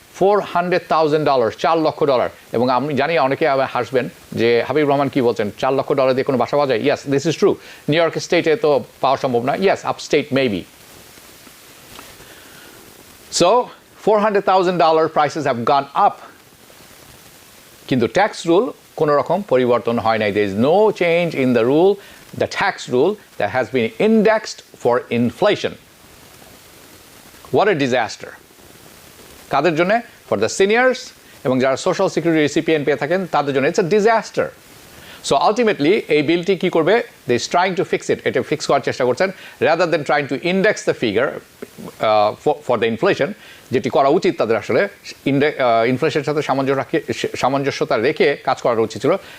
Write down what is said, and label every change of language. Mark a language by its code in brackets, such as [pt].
[bn] $400,000, $4,00,000। এবং আমি জানি অনেকে আবার হাসবেন যে হাবিব রহমান কি বলছেন, $4,00,000 দিয়ে কোনো বাসা পাওয়া যায়? [en] Yes, this is true. [bn] New York স্টেটে তো পাওয়া সম্ভব না। [en] Yes, upstate maybe. So $400,000 prices have gone up. [bn] কিন্তু ট্যাক্স রুল কোনো রকম পরিবর্তন হয় নাই। [en] there is no change in the rule, the tax rule that has been indexed for inflation. What a disaster. [bn] কাদের জন্য? [en] for the seniors [bn] এবং যারা social security recipient পেয়ে থাকেন তাদের জন্য [en] It's a disaster. [bn] So ultimately এই বিলটি কি করবে? [en] they is trying to fix it, [bn] এটা ফিক্স করার চেষ্টা করছেন, [en] rather than trying to index the figure for the inflation, [bn] যেটি করা উচিত তাদের আসলে ইনফ্লেশনের সাথে সামঞ্জস্যতা রেখে কাজ করা উচিত ছিল।